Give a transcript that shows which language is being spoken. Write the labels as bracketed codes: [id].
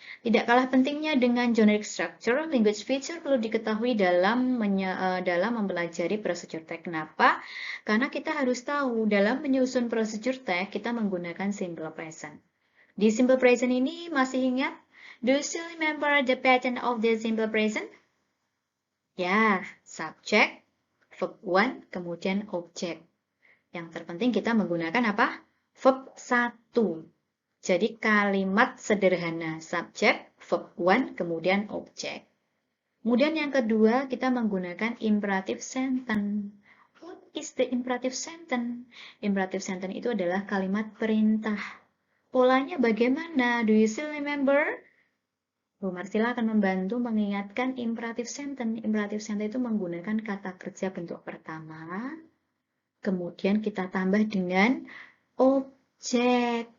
[id] Tidak kalah pentingnya dengan generic structure, language feature perlu diketahui dalam mempelajari procedure tag. Kenapa? Karena kita harus tahu dalam menyusun procedure tag, kita menggunakan simple present. Di simple present ini masih ingat? [en] Do you still remember the pattern of the simple present? [id] Ya, subject, verb 1, kemudian object. Yang terpenting kita menggunakan apa? Verb 1. Jadi kalimat sederhana, subject, verb 1, kemudian object. Kemudian yang kedua, kita menggunakan imperative sentence. [en] What is the imperative sentence? [id] Imperative sentence itu adalah kalimat perintah. Polanya bagaimana? [en] Do you still remember? [id] Bu Marsila akan membantu mengingatkan imperative sentence. Imperative sentence itu menggunakan kata kerja bentuk pertama, kemudian kita tambah dengan objek.